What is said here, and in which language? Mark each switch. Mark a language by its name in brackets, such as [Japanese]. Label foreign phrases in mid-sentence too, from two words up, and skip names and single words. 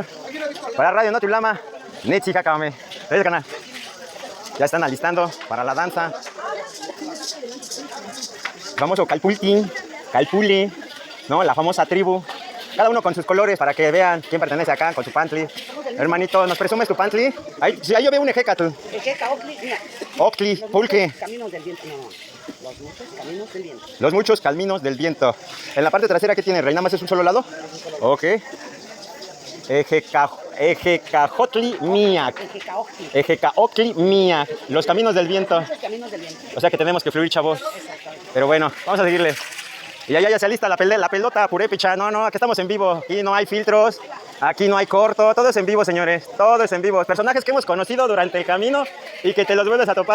[Spanish] Para Radio Notilama, Netsi Jacame. ¿Ves el canal? Ya están alistando para la danza. Famoso Calpultin, Calpuli, ¿no? La famosa tribu. Cada uno con sus colores para que vean quién pertenece acá con su pantli. Hermanito, ¿nos presumes tu pantli? Ahí yo veo un ejecatl. [Nahuatl languages] Ejeca, Ocli, mira. [Spanish] Ocli, pulque. Caminos del viento, no. Los muchos caminos del viento. Los muchos caminos del viento. En la parte trasera, ¿qué tiene? ¿Rey? ¿Nada más es un solo lado? [Nahuatl languages] Ok. Ejecajotli miak. Ejecaocli miak. [Spanish] Los caminos del viento. Los caminos del viento. O sea que tenemos que fluir, chavos. Pero bueno, vamos a seguirle. Y ya se alista la pelota purépecha. No, aquí estamos en vivo. Aquí no hay filtros. Aquí no hay corto. Todo es en vivo, señores. Todo es en vivo. Personajes que hemos conocido durante el camino y que te los vuelves a topar.